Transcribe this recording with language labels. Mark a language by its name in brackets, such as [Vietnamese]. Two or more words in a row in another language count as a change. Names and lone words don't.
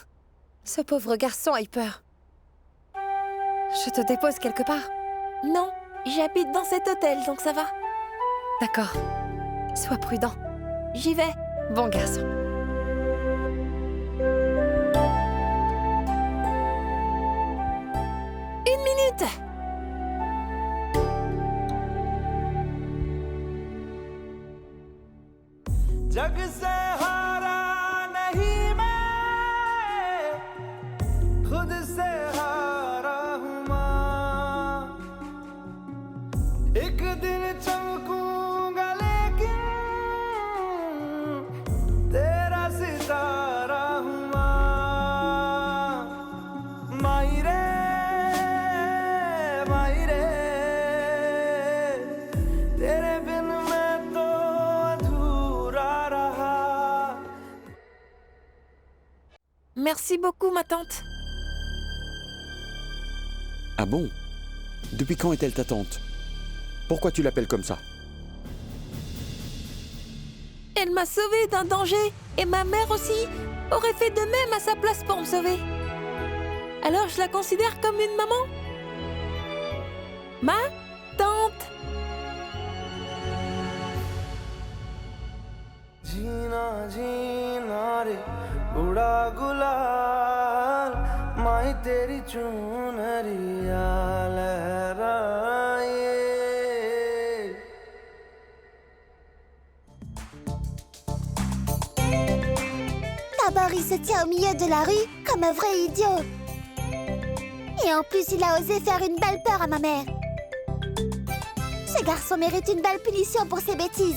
[French] Ce pauvre garçon a eu peur. Je te dépose quelque part? Non, j'habite dans cet hôtel, donc ça va. D'accord. Sois prudent. J'y vais. Bon garçon. Une minute. [Hindi] जग से हारा नहीं मैं खुद से हारा हूँ माँ एक दिन चमकूंगा लेकिन तेरा सितारा हूँ माँ माई रे तेरे बिन मैं तो अधूरा रहा. [French] Merci beaucoup, ma tante. Ah bon? Depuis quand est-elle ta tante? Pourquoi tu l'appelles comme ça? Elle m'a sauvée d'un danger et ma mère aussi aurait fait de même à sa place pour me sauver. Alors je la considère comme une maman. Ma tante. [Hindi] जीना जीना रे उड़ा गुलाल माही तेरी चूनरिया लहराए. [French] D'abord, il se tient au milieu de la rue comme un vrai idiot. Et en plus, il a osé faire une belle peur à ma mère. Ce garçon mérite une belle punition pour ses bêtises.